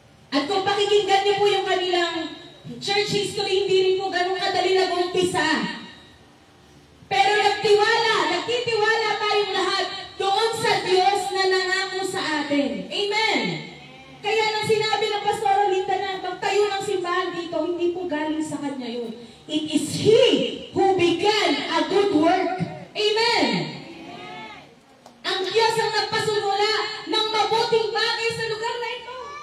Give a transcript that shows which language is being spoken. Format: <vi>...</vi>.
<tl>At kung pakikinggan niyo po yung kanilang church history, hindi rin po ganun kadali nag-umpisa. Pero nagtitiwala tayong lahat doon sa Diyos na nangako sa atin. Amen! Kaya nang sinabi ng Pastora Linda na magtayo ng simbahan dito, hindi po galing sa Kanya yun.</tl> <en>It is He who began a good work.</en> <tl>Amen! Ang Diyos ang nagpasimula ng mabuting bagay sa lugar na ito.</tl>